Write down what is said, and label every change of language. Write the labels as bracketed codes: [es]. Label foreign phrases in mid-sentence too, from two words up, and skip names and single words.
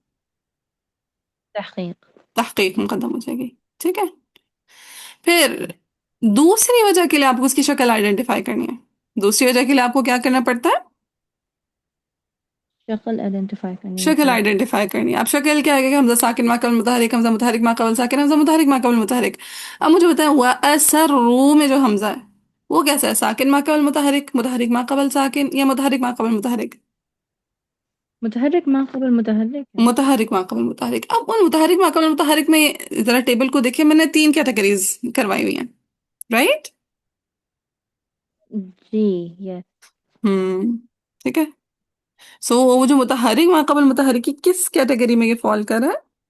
[ur] تحقیق. تحقیق مقدم ہو جائے گی. ٹھیک ہے. پھر دوسری وجہ کے لیے آپ کو اس کی شکل آئیڈینٹیفائی کرنی ہے. دوسری وجہ کے لیے آپ کو کیا کرنا پڑتا ہے؟ شکل آئیڈینٹیفائی کرنی شکل ہوتی ہے. آئیڈینٹیفائی کرنی ہے. اب شکل کیا ہے کہ حمزہ ساکن ما قبل متحرک، حمزہ متحرک ما قبل ساکن، حمزہ متحرک ما قبل متحرک. اب مجھے بتائیں وَأَسَرُّوا میں جو حمزہ ہے وہ کیسا ہے؟ ساکن ما قبل متحرک، متحرک ما قبل ساکن، یا متحرک ما قبل متحرک؟ متحرک ما قبل متحرک ہے. متحرک ما قبل متحرک. اب ان متحرک ما قبل متحرک میں ذرا ٹیبل کو دیکھیں، میں نے 3 کیٹیگریز کروائی ہوئی ہیں. رائٹ. جی یس. ہم ٹھیک ہے. سو وہ جو متحرک ما قبل متحرک کی کس کیٹیگری میں یہ فال کر رہا ہے؟